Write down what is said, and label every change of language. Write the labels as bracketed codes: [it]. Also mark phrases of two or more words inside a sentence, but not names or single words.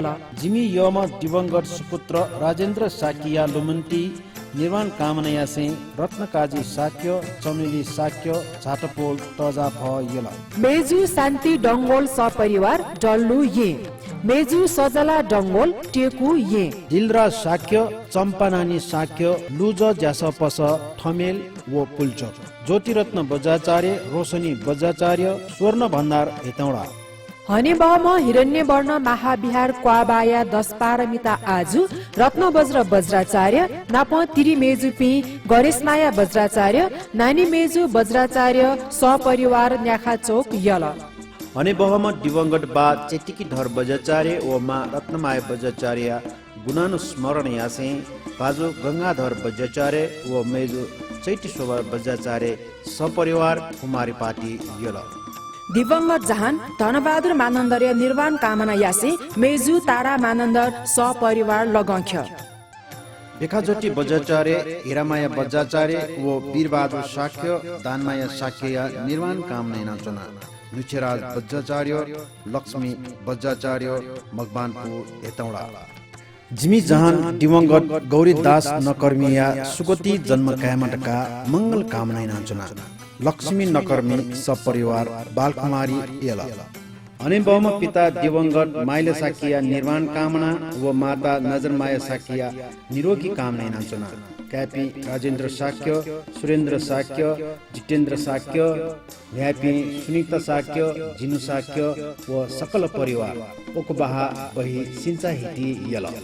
[new] जिमी यम दिवंगत सुपुत्र राजेन्द्र साकिया लुमन्ती निर्माण कामनाया से रत्नकाजी साक्य चमेली साक्य झाटपोल तजा भ यल मेजु शान्ति डंगोल सपरिवार डल्लु ये मेजु सजला डंगोल टेकु ये दिलरा साक्य चम्पानानी साक्य लुज ज्यासपस ठमेल वो पुल्च ज्योतिरत्न बज्राचार्य रोशनी बज्राचार्य स्वर्ण भण्डार हेतौडा हने बम हिरण्य वर्ण महाविहार क्वाबाया 10 पारमिता आजु रत्न वज्र वज्राचार्य नाप तिरी मेजु पि गणेशमाया वज्राचार्य नानी मेजु वज्राचार्य सपरिवार न्याखा चौक यल हने बहम दिवंगत बा चेटिकी धर बज्राचार्य ओ मा रत्नमाया वज्राचार्य गुणानुस्मरण यासे बाजु गंगाधर वज्राचार्य ओ मेजु चैती शोभा वज्राचार्य सपरिवार कुमारी पार्टी यल दिवंगत जहान धनबहादुर मानन्दर्य निर्वाण कामना यासे मेजु तारा मानन्दर सपरिवार लगंख्य बेखाजोटी बज्राचार्य हिरामाया बज्राचार्य वो वीरबहादुर साक्य दानमाया साक्य निर्वाण कामना नाचना नुचेराज बज्राचार्य लक्ष्मी बज्राचार्य मकवानपुर हेतौडा जिमी जहान दिवंगत गौरीदास नकर्मिया सुगति जन्म कायमटका मंगल कामना नाचना लक्ष्मी नकर्मी सपरिवार बालकुमारी एला अनि बम पिता दिवंगत माइले साकिया निर्वाण कामना व माता नजरमाया साकिया निरोगी कामना नाचना क्यापी राजेन्द्र साक्य सुरेन्द्र साक्य जितेन्द्र साक्य ल्यापी सुनिता साक्य जिनु साक्य व सकल परिवार ओकबाहा बही सिंचा हिटी यल